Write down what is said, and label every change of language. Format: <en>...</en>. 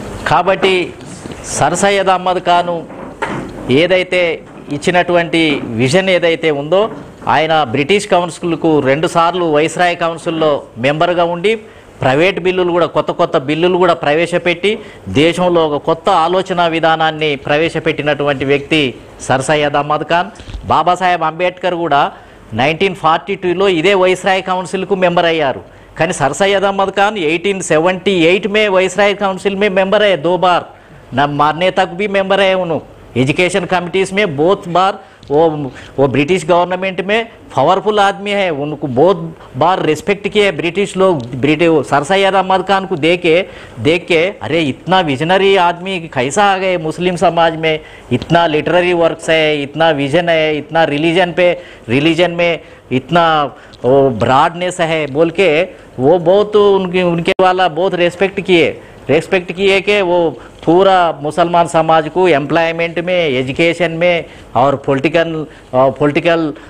<te>కాబట్టి సర్ సయ్యద్ అహ్మద్ ఖాన్ ఏదైతే ఇచ్చినటువంటి విజన్ ఏదైతే ఉందో ఆయన బ్రిటిష్ కౌన్సిల్కు 2 సార్లు వైస్రాయ్ కౌన్సిల్లో మెంబర్గా ఉండి ప్రైవేట్ బిల్లులు కూడా కొత్త బిల్లులు కూడా ప్రవేశపెట్టి దేశంలో ఒక కొత్త ఆలోచన విధానాన్ని ప్రవేశపెట్టినటువంటి వ్యక్తి సర్ సయ్యద్ అహ్మద్ ఖాన్. బాబాసాహెబ్ అంబేద్కర్ కూడా 1942లో ఇదే వైస్రాయ్ కౌన్సిల్కు మెంబర్ అయ్యారు.</te> <hi>కానీ సర్ సయ్యద్ అహ్మద్ ఖాన్ 1878 में वाइसराय काउंसिल में मेंबर है 2 बार. मरने तक भी मेंबर है उन्होंने एजुकेशन कमिटीज़ में बहुत बार। वो ब्रिटिश गवर्नमेंट में पावरफुल आदमी है, उनको बहुत बार रिस्पेक्ट किए ब्रिटिश लोग। सर सैयद अहमद खान को देख के अरे इतना विजनरी आदमी कैसा आ गए मुस्लिम समाज में, इतना लिटरेरी वर्क्स है, इतना विजन है, इतना रिलीजन में इतना वो ब्रॉडनेस है बोल के वो बहुत उनके वाला बहुत रेस्पेक्ट किए कि वो पूरा मुसलमान समाज को एम्प्लॉयमेंट में, एजुकेशन में और पॉलिटिकल</hi>